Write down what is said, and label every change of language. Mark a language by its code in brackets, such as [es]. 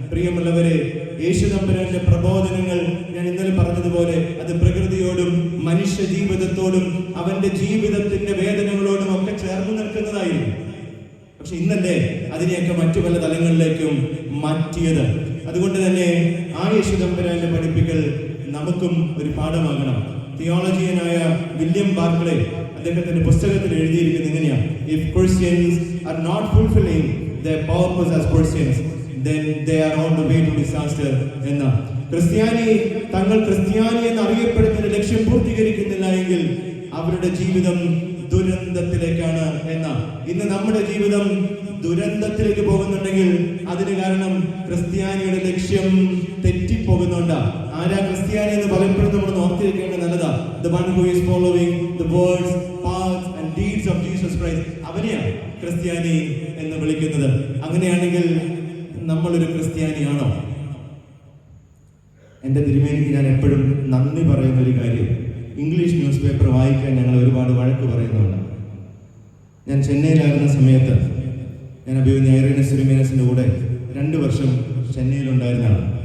[ml] പ്രിയമുള്ളവരെ, യേശു തമ്പുരാന്റെ പ്രബോധനങ്ങൾ ഞാൻ ഇന്നലെ പറഞ്ഞതുപോലെ അത് പ്രകൃതിയോടും മനുഷ്യ ജീവിതത്തോടും അവന്റെ ജീവിതത്തിന്റെ വേദനകളോടും ഒക്കെ ചേർന്ന് നിൽക്കുന്നതായിരുന്നു. പക്ഷെ ഇന്നല്ലേ അതിനെയൊക്കെ മറ്റു പല തലങ്ങളിലേക്കും മാറ്റിയത്. അതുകൊണ്ട് തന്നെ ആ യേശു തമ്പുരാന്റെ പഠിപ്പിക്കൽ നമുക്കും ഒരു പാഠമാകണം. തിയോളജിയനായ വില്യം ബാർക്ലേ അദ്ദേഹത്തിന്റെ പുസ്തകത്തിൽ എഴുതിയിരിക്കുന്നത് എങ്ങനെയാണ്? [en] If Christians are not fulfilling their purpose as Christians, then they are on the way to disaster [ml] എന്ന. ക്രിസ്ത്യാനി തങ്ങൾ ക്രിസ്ത്യാനി എന്ന് അറിയപ്പെടുന്നതിന്റെ ലക്ഷ്യം പൂർത്തീകരിക്കുന്നില്ല എങ്കിൽ അവരുടെ ജീവിതം ദുരന്തത്തിലേക്കാണ് എന്ന. ഇന്ന് നമ്മുടെ ജീവിതം ദുരന്തത്തിലേക്ക് പോകുന്നുണ്ടെങ്കിൽ അതിന് കാരണം ക്രിസ്ത്യാനിയുടെ ലക്ഷ്യം തെറ്റിപ്പോകുന്നുണ്ട്. ആരാ ക്രിസ്ത്യാനി എന്ന് പലപ്പോഴും നമ്മൾ ഓർത്തിരിക്കേണ്ടത് നല്ലതാ. [en] The one who is following the words, paths and deeds of Jesus Christ. [ml] അവനെയാണ് ക്രിസ്ത്യാനി എന്ന് വിളിക്കുന്നത്. അങ്ങനെയാണെങ്കിൽ നമ്മളൊരു ക്രിസ്ത്യാനിയാണോ? എൻ്റെ തിരുമേനിക്ക് ഞാൻ എപ്പോഴും നന്ദി പറയുന്ന ഒരു കാര്യം, ഇംഗ്ലീഷ് ന്യൂസ് പേപ്പർ വായിക്കാൻ ഞങ്ങൾ ഒരുപാട് വഴക്ക് പറയുന്നുണ്ട്. ഞാൻ ചെന്നൈയിലായിരുന്ന സമയത്ത് ഞാൻ അഭിമന്യ ഐറീനസ് തിരുമേനസിൻ്റെ കൂടെ 2 വർഷം ചെന്നൈയിലുണ്ടായിരുന്നതാണ്.